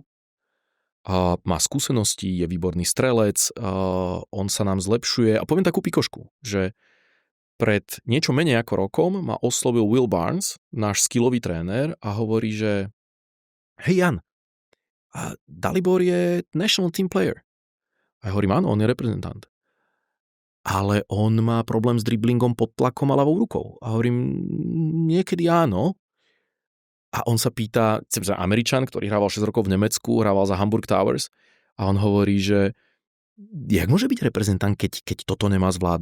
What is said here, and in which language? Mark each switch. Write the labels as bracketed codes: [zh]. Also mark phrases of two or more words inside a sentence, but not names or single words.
[sk] Má skúsenosti, je výborný strelec, on sa nám zlepšuje. A poviem takú pikošku, že pred niečo menej ako rokom ma oslovil Will Barnes, náš skillový tréner, a hovorí, že hej Jan, Dalibor je [en] national team player. [sk] A ja hovorím, áno, on je reprezentant. Ale on má problém s driblingom pod tlakom a ľavou rukou. A hovorím, niekedy áno. A on sa pýta, Američan, ktorý hrával 6 rokov v Nemecku, hrával za Hamburg Towers, a on hovorí, že jak môže byť reprezentant, keď toto nemá zvládnuté?